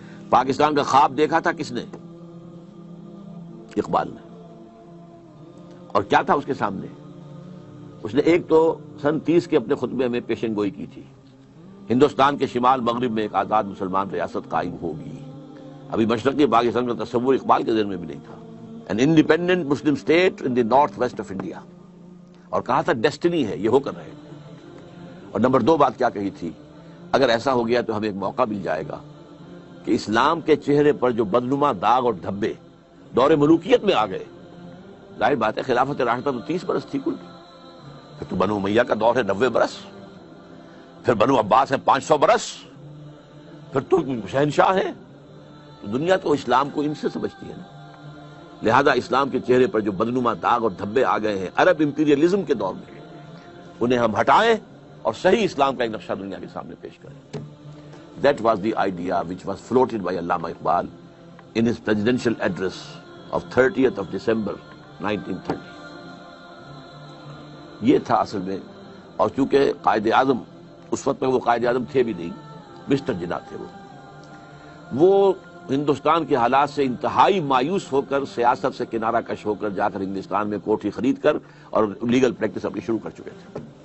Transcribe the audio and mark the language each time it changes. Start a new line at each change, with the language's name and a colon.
Urdu: پاکستان کا خواب دیکھا تھا کس نے؟ اقبال نے. اور کیا تھا اس کے سامنے؟ اس نے ایک تو سن 30 کے اپنے خطبے میں پیشن گوئی کی تھی، ہندوستان کے شمال مغرب میں ایک آزاد مسلمان ریاست قائم ہوگی. ابھی مشرقی پاکستان کا تصور اقبال کے ذہن میں بھی نہیں تھا.
English: an independent Muslim state in the north west of India.
Urdu: اور کہا تھا ڈیسٹنی ہے، یہ ہو کر رہے. اور نمبر 2 بات کیا کہی تھی؟ اگر ایسا ہو گیا تو ہمیں ایک موقع مل جائے گا کہ اسلام کے چہرے پر جو بدنما داغ اور دھبے دور ملوکیت میں آ گئے، ظاہر بات ہے خلافت راشدہ تو 30 برس تھی کل، پھر تو بنو امیہ کا دور ہے 90 برس، پھر بنو عباس ہے 500 برس، پھر تو شہنشاہ ہے. تو دنیا تو اسلام کو ان سے سمجھتی ہے نا. لہذا اسلام کے چہرے پر جو بدنما داغ اور دھبے آ گئے ہیں عرب امپیریلزم کے دور میں، انہیں ہم ہٹائیں اور صحیح اسلام کا ایک نقشہ دنیا کے سامنے پیش کریں.
English: That was the idea which was floated by Allama Iqbal in his presidential address of 30th of December 1930.
Urdu: یہ تھا اصل میں. اور چونکہ قائد اعظم اس وقت میں وہ قائد اعظم تھے بھی نہیں، مسٹر جناح تھے. وہ ہندوستان کے حالات سے انتہائی مایوس ہو کر سیاست سے کنارہ کش ہو کر جا کر انگلستان میں کوٹھی خرید کر اور لیگل پریکٹس اپنی شروع کر چکے تھے.